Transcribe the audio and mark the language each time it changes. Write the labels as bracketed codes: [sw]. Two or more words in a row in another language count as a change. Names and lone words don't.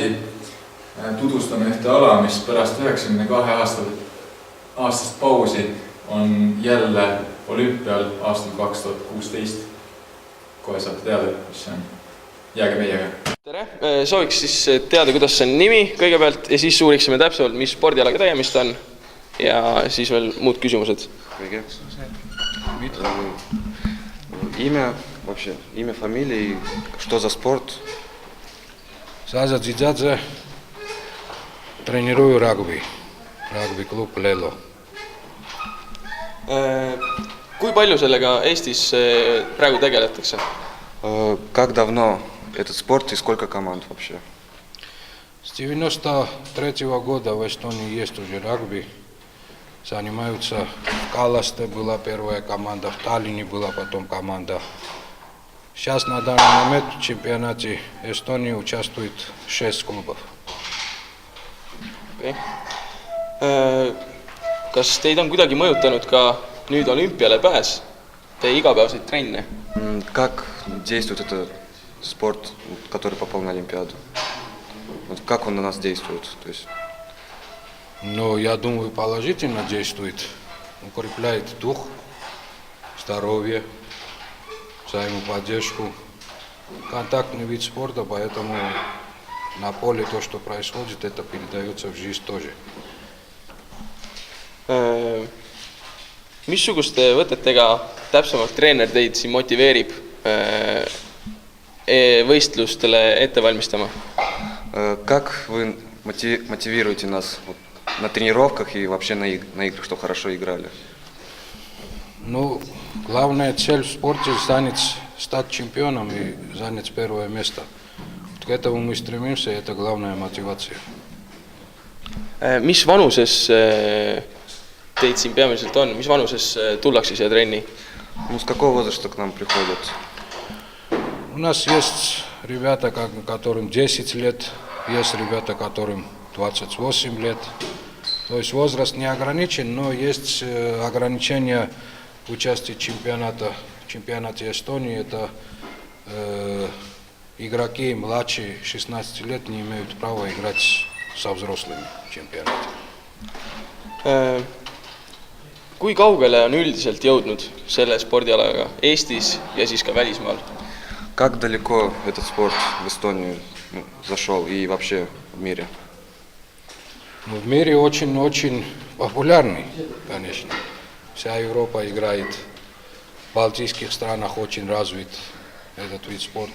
[et] Tutvustame ühte ala, mis pärast 92 aastast pausi on jälle olümpial aastal 2016. Kohe saate teada, mis see on. Jääge meiega. Tere! Sooviks siis teada, kuidas see on nimi kõigepealt ja siis uuriksime täpsemalt, mis spordialaga tegemist on ja siis veel muud küsimused. Kõige. [ru] Имя вообще, имя, фамилия, что за спорт? Саза Дзидзадзе, тренирую рагби клуб Лело. [et] kui palju sellega Eestis praegu tegeletakse? [ru] Как давно этот спорт и сколько команд вообще? С 93-го года в Эстонии есть уже регби. Занимаются в Каласте была первая команда, в Таллине была потом команда. Сейчас на данный момент в чемпионате Эстонии участвует 6 клубов. [et] Okay. Kas teid on kuidagi mõjutanud ka nüüd olümpiale pääs, teie igapäevaseid trenne? [ru] Как действует этот спорт, который попал на Олимпиаду? Вот как он на нас действует? То есть... Ну, я думаю, положительно действует. Укрепляет дух, здоровье, взаимоподдержку. Контактный вид спорта, поэтому на поле то, что происходит, это передается в жизнь тоже. [et] Missuguste võtetega täpsemalt treener teid siin motiveerib võistlustele ette valmistama? [ru] Как вы мотивируете нас на тренировках и вообще на играх, чтобы хорошо играли? Ну, главная цель в спорте стать чемпионом и занять первое место. К этому мы стремимся, и это главная мотивация. [et] Mis vanuses teid siin peamiselt on? Mis vanuses tullakse siia trenni? [ru] С какого возраста к нам приходят? У нас есть ребята, которым 10 лет, есть ребята, которым 28 лет. То есть возраст не ограничен, но есть ограничения участия в чемпионате Эстонии. Это игроки младше 16 лет не имеют права играть со взрослыми в чемпионате. [et] Kui kaugele on üldiselt jõudnud selle spordialaga Eestis ja siis ka välismaal? [ru] Как далеко этот спорт в Эстонии зашел и вообще в мире? В мире очень-очень популярный, конечно. Вся Европа играет. В балтийских странах очень развит этот вид спорта.